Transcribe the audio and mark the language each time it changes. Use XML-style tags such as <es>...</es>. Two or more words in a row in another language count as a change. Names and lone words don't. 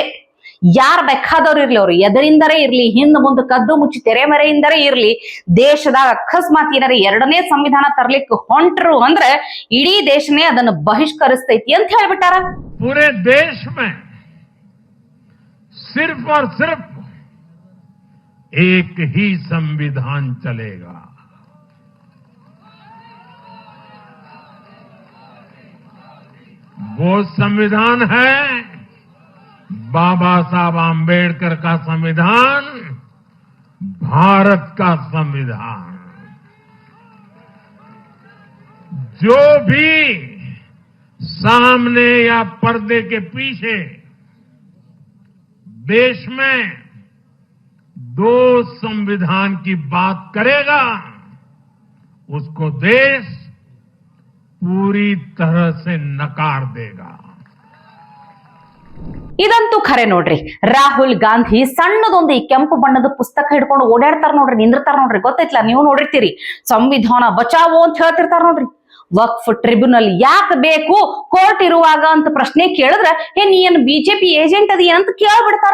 <kn>ಯಾರ್ ಬೇಕಾದವ್ರು ಇರ್ಲಿ, ಅವ್ರು ಎದರಿಂದರೇ ಇರ್ಲಿ, ಹಿಂದ್ ಮುಂದೆ ಕದ್ದು ಮುಚ್ಚಿ ತೆರೆಮರೆಯಿಂದರೇ ಇರ್ಲಿ, ದೇಶದಾಗ ಅಕಸ್ಮಾತ್ ಏನಾರ ಎರಡನೇ ಸಂವಿಧಾನ ತರ್ಲಿಕ್ಕೆ ಹೊಂಟ್ರು ಅಂದ್ರೆ ಇಡೀ ದೇಶನೇ ಅದನ್ನು ಬಹಿಷ್ಕರಿಸ್ತೈತಿ ಅಂತ ಹೇಳ್ಬಿಟ್ಟಾರ.</kn> <hi>पूरे देश में सिर्फ और सिर्फ एक ही संविधान चलेगा. वो संविधान है बाबा साहब आम्बेडकर का संविधान, भारत का संविधान. जो भी सामने या पर्दे के पीछे देश में दो संविधान की बात करेगा, उसको देश पूरी तरह से नकार देगा.</hi> <kn>ಇದಂತೂ ಖರೆ ನೋಡ್ರಿ. ರಾಹುಲ್ ಗಾಂಧಿ ಸಣ್ಣದೊಂದು ಈ ಕೆಂಪು ಬಣ್ಣದ ಪುಸ್ತಕ ಹಿಡ್ಕೊಂಡು ಓಡಾಡ್ತಾರ ನೋಡ್ರಿ, ನಿಂದಿರ್ತಾರ ನೋಡ್ರಿ. ಗೊತ್ತೈತ್ಲಾ, ನೀವು ನೋಡಿರ್ತೀರಿ.</kn> <hi>संविधान बचाओ</hi> <kn>ಅಂತ ಹೇಳ್ತಿರ್ತಾರ ನೋಡ್ರಿ. ವಕ್ಫ್ ಟ್ರಿಬ್ಯುನಲ್ ಯಾಕೆ ಬೇಕು ಕೋರ್ಟ್ ಇರುವಾಗ ಅಂತ ಪ್ರಶ್ನೆ ಕೇಳಿದ್ರ, ನೀ ಏನ್ ಬಿಜೆಪಿ ಏಜೆಂಟ್ ಅದಿ ಅಂತ ಕೇಳ್ಬಿಡ್ತಾರ.</kn>